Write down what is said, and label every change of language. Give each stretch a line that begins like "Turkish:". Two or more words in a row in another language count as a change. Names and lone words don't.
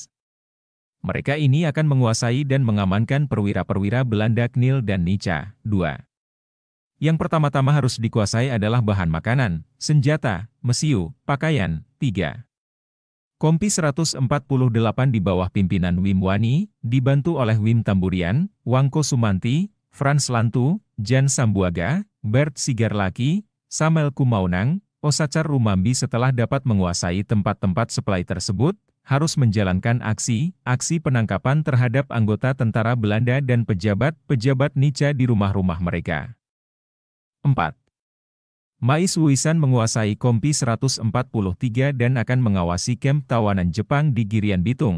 Indonesian: Mereka ini akan menguasai dan mengamankan perwira-perwira Belanda Knil dan Nica. 2. Yang pertama-tama harus dikuasai adalah bahan makanan, senjata, mesiu, pakaian. 3. Kompi 148 di bawah pimpinan Wim Wani, dibantu oleh Wim Tamburian, Wangko Sumanti, Frans Lantu, Jan Sambuaga, Bert Sigarlaki, Samuel Kumaunang, Osacar Rumambi setelah dapat menguasai tempat-tempat supply tersebut, harus menjalankan aksi penangkapan terhadap anggota tentara Belanda dan pejabat-pejabat Nica di rumah-rumah mereka. 4. Mais Wuisan menguasai Kompi 143 dan akan mengawasi kamp tawanan Jepang di Girian Bitung.